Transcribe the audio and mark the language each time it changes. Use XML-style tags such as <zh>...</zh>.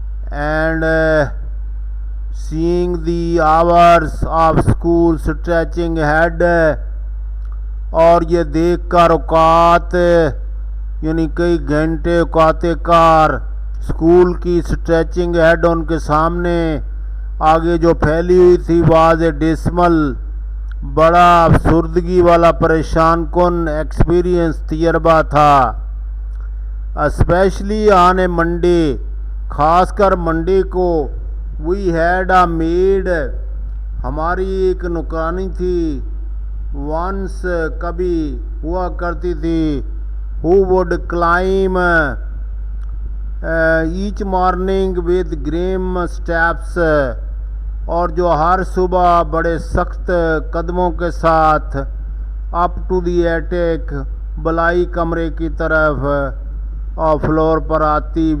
<en>And seeing the hours of school stretching ahead,</en> <ur>اور یہ دیکھ کر اوقات یعنی کئی گھنٹے اوقات کار اسکول کی</ur> <en>stretching ahead</en> <ur>ان کے سامنے آگے جو پھیلی ہوئی تھی،</ur> <en>was a dismal,</en> <ur>بڑا افسردگی والا پریشان کن ایکسپیرئنس تجربہ تھا.</ur> <en>especially on a Monday,</en> <ur>خاص کر منڈے کو.</ur> <en>we had a maid,</en> <ur>ہماری ایک نوکرانی تھی.</ur> <en>once,</en> <ur>کبھی ہوا کرتی تھی.</ur> <en>who would climb each morning with grim steps,</en> <ur>اور جو ہر صبح بڑے سخت قدموں کے ساتھ</ur> <en>up to the attic,</en> <ur>بلائی کمرے کی طرف، اور فلور پر آتی.</ur>